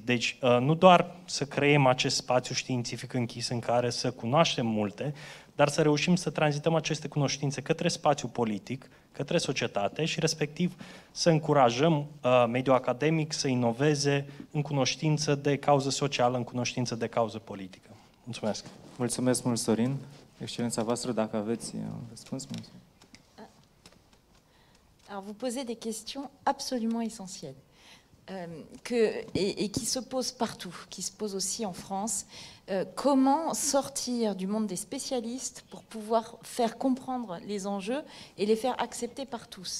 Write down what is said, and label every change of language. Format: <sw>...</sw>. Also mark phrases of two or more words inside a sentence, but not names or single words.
<ro>Deci, nu doar să creăm acest spațiu științific închis în care să cunoaștem multe, dar să reușim să tranzităm aceste cunoștințe către spațiul politic, către societate și, respectiv, să încurajăm mediul academic să inoveze în cunoștință de cauză socială, în cunoștință de cauză politică. Mulțumesc! Mulțumesc mult, Sorin. Excelența voastră, dacă aveți un răspuns. Mulțumesc.</ro> <fr>Alors, vous posez des questions absolument essentielles et qui se posent partout, qui se posent aussi en France. Comment sortir du monde des spécialistes pour pouvoir faire comprendre les enjeux et les faire accepter par tous?</fr>